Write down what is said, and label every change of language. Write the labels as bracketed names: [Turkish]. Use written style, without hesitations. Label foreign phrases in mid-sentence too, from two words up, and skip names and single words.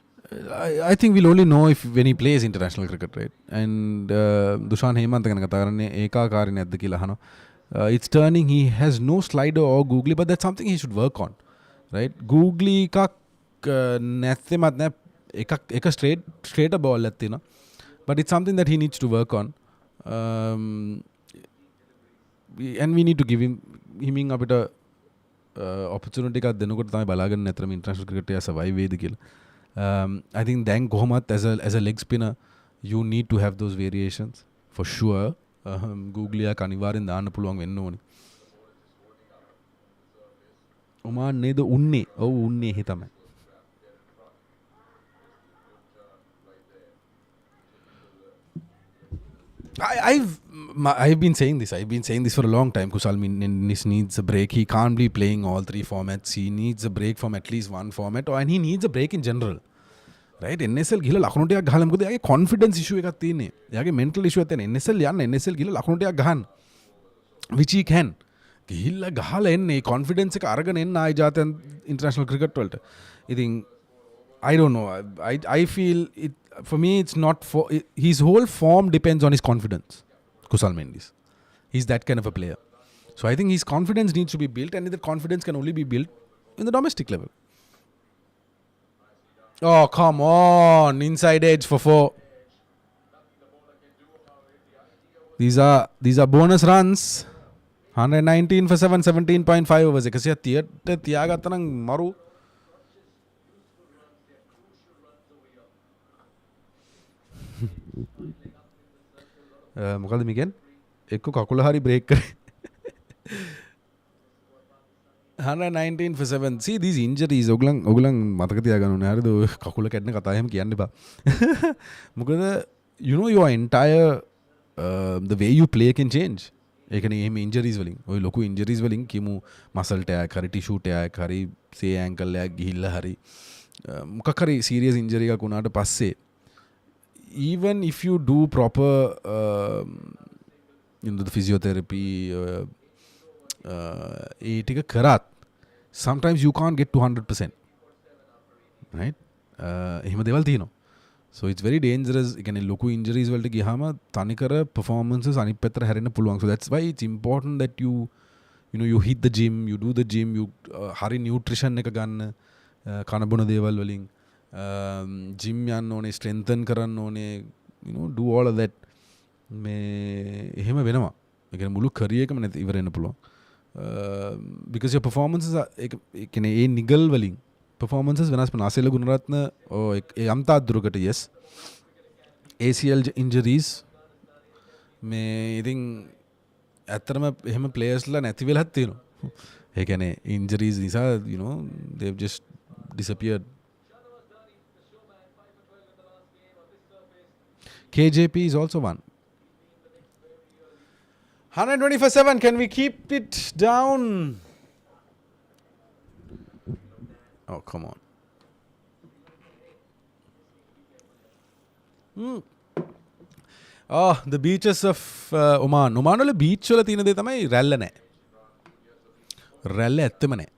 [English] I think we'll only know if when he plays international cricket, right? [Sinhala] And Dushan Hemant ගැන කතා කරන්නේ ඒකාකාරී නැද්ද කියලා අහනවා. [English] It's turning. He has no slider or googly, but that's something he should work on, right? [Sinhala] Googly එකක් නැත්තෙමත් නෑ එක [English] straight ball [Sinhala] එකක් තියෙනවා. [English] But it's something that he needs to work on. And we need to give him [Sinhala] අපිට opportunity එකක් දෙනකොට තමයි බලාගෙන නැතරම [English] international cricket [Sinhala] එක survive වේද කියලා. [English] I think then කොහොමත් as a leg spinner you need to have those variations for sure. [Sinhala] Googly එක අනිවාර්යෙන් දාන්න පුළුවන් වෙන්න ඕනේ. ඔමාන් නේද උන්නේ? ඔව් උන්නේ එහෙ තමයි. [English] I've been saying this. I've been saying this for a long time. Kusal needs a break. He can't be playing all three formats. He needs a break from at least one format, and he needs a break in general. [Sinhala] Right? NSL ගිහලා ලකුණු ටිකක් ගහලා මොකද එයාගේ [English] confidence issue [Sinhala] එකක් තියෙන්නේ. එයාගේ [English] mental issue [Sinhala] එකක් තියෙන. NSL ගිහලා ලකුණු ටිකක් ගහන්න. [English] Which he can. [Sinhala] ගිහිල්ලා ගහලා එන්නේ confidence එක අරගෙන එන්න ආයි ජාතීය [English] international cricket [Sinhala] වලට. ඉතින් [English] I don't know. I feel it. For me, it's not for his whole form depends on his confidence. Kusal Mendis, he's that kind of a player. So I think his confidence needs to be built, and that confidence can only be built in the domestic level. Oh come on, inside edge for 4. These are bonus runs. 119 for 7, 17.5 overs. [Sinhala] එකසිය 30ට තියාගත්තා නම් මරු. මොකද මිගෙන් එක්ක කකුල හරි බ්‍රේක් කරේ 119 for 7. [English] See these injuries [Sinhala] ඔගලන් මතක තියාගන්න ඕනේ හරිද ඔය කකුල කැඩෙන කතා එහෙම කියන්න එපා මොකද [English] you know your entire the way you play can change. [Sinhala] ඒ කියන්නේ එහෙම injuries වලින් ඔය ලොකු injuries වලින් කිමු [English] muscle tear [Sinhala] හරි [English] tissue tear [Sinhala] හරි [English] say ankle [Sinhala] එකක් ගිහිල්ලා හරි මොකක් හරි [English] serious injury [Sinhala] එකක් වුණාට පස්සේ [English] even if you do proper the physiotherapy [Sinhala] ටික කරත් [English] sometimes you can't get to 100%, right? [Sinhala] එහෙම දේවල් තියෙනවා. [English] So it's very dangerous. [Sinhala] ඒ කියන්නේ ලොකු injuries වලට ගියාම තනිකර performances අනිත් පැත්තට හැරෙන්න පුළුවන්. [English] So that's why it's important that you know you hit the gym, you do the gym, you [Sinhala] හරි nutrition එක ගන්න කන බොන දේවල් වලින් gym යන්න ඕනේ, strengthen කරන්න ඕනේ, [English] you know, do all of that. [Sinhala] මේ එහෙම වෙනවා. ඒ කියන්නේ මුළු career එකම නැති ඉවර වෙන්න පුළුවන්. [English] Because your performances are [Sinhala] ඒ කියන්නේ ඒ නිගල් වලින් performances වෙනස් වෙනවා. අසෙල ගුණරත්න ඒ යම්තා දුරකට yes [English] ACL injuries [Sinhala] මේ ඉතින් ඇත්තටම එහෙම players ලා නැති වෙලත් තියෙනවා. ඒ කියන්නේ injuries නිසා [English] you know they've just disappeared. KJP is also one. 120 for 7. Can we keep it down? Oh, come on. Oh, the beaches of Oman. [Sinhala] Oman වල beach වල තියෙන දේ තමයි රැල්ල නැහැ. රැල්ල ඇත්තම නැහැ.